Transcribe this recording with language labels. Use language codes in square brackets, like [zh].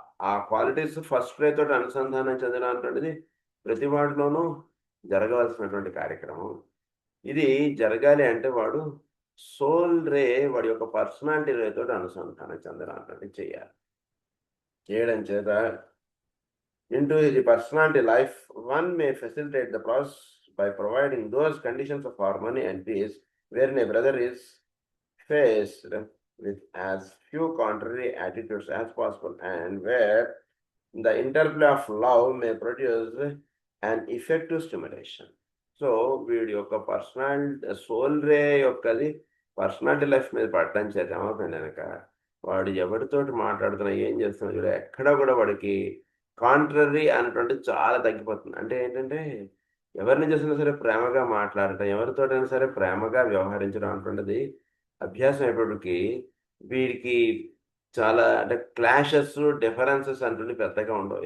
[te] ఆ qualities first రే తోటి అనుసంధానం చెందడం అనేటువంటిది ప్రతి వాటిలోనూ జరగవలసినటువంటి కార్యక్రమం. ఇది జరగాలి అంటే వాడు సోల్ రే వాడి యొక్క పర్సనాలిటీ రే తోటి అనుసంధానం చెందడం అనేటువంటిది చేయాలి. చేయడం చేత [en] into his personality life, one may facilitate the process by providing those conditions of harmony and peace wherein a brother is faced with as few contrary attitudes as possible, and where the interplay of love may produce an effective stimulation. [te] So వీడి యొక్క personal soul రే యొక్కది personality life మీద పడటం చేత ఏమవుతుంది కనుక వాడు ఎవరితోటి మాట్లాడుతున్నా ఏం చేస్తున్నా చూడ ఎక్కడ కూడా వాడికి కాంట్రరీ అనేటువంటి చాలా తగ్గిపోతుంది. అంటే ఏంటంటే ఎవరిని చూసినా సరే ప్రేమగా మాట్లాడటం, ఎవరితోటైనా సరే ప్రేమగా వ్యవహరించడం అంటున్నది అభ్యాసం అయినప్పటికీ వీడికి చాలా అంటే క్లాషెస్, డిఫరెన్సెస్ అంటుండి పెద్దగా ఉండవు.